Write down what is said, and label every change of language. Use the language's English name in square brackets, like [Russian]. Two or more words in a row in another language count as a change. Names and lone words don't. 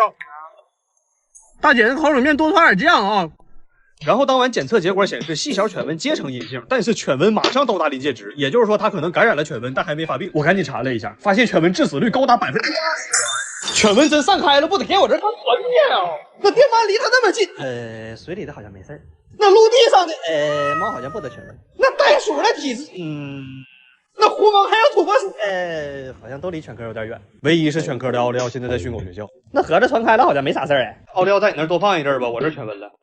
[Chinese] 大姐，烤冷面多放點醬啊！然後當晚檢測結果顯示細小犬瘟階層陰性，但是犬瘟馬上到達臨界值，也就是說它可能感染了犬瘟，但還沒發病。我趕緊查了一下，發現犬瘟致死率高達80%。犬瘟真散開了，不得給我這幹團滅啊！那電鰻離它那麼近，水裡的好像沒事。那陸地上的，貓好像不得犬瘟。那袋鼠的體質，那狐獴還有土撥鼠，好像都離犬科有點遠。唯一是犬科的奧利奧現在在訓狗學校。那盒子傳開了，好像沒啥事哎。奧利奧在你那兒多放一陣兒吧，我這犬瘟了。